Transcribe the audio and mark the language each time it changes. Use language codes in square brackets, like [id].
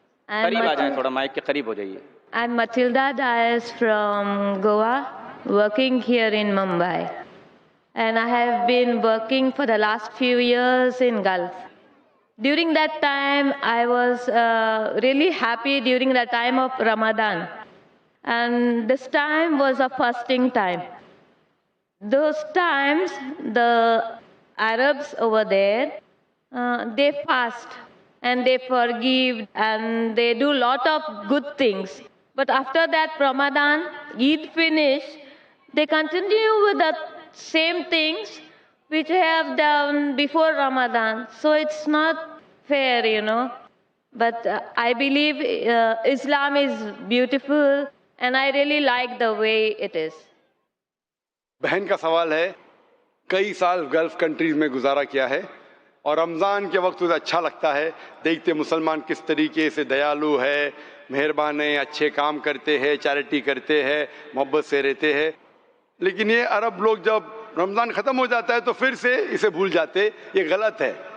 [ur] قریب آ جائیں, تھوڑا مائک کے قریب ہو جائیے. [en] I'm Matilda Dias from Goa, working here in Mumbai. And I have been working for the last few years in Gulf. During that time, I was really happy during the time of Ramadan. And this time was a fasting time. Those times, the Arabs over there, they fast and they forgive and they do lot of good things. But after that Ramadan, Eid finish, they continue with the same things which they have done before Ramadan. So it's not fair. But I believe Islam is beautiful and I really like the way it is. [ur] بہن کا سوال ہے, کئی سال golf countries میں گزارا کیا ہے اور رمضان کے وقت اسے اچھا لگتا ہے, دیکھتے مسلمان کس طریقے سے دیالو ہے, مہربان ہیں, اچھے کام کرتے ہیں, چیریٹی کرتے ہیں, محبت سے رہتے ہیں. لیکن یہ عرب لوگ جب رمضان ختم ہو جاتا ہے تو پھر سے اسے بھول جاتے. یہ غلط ہے.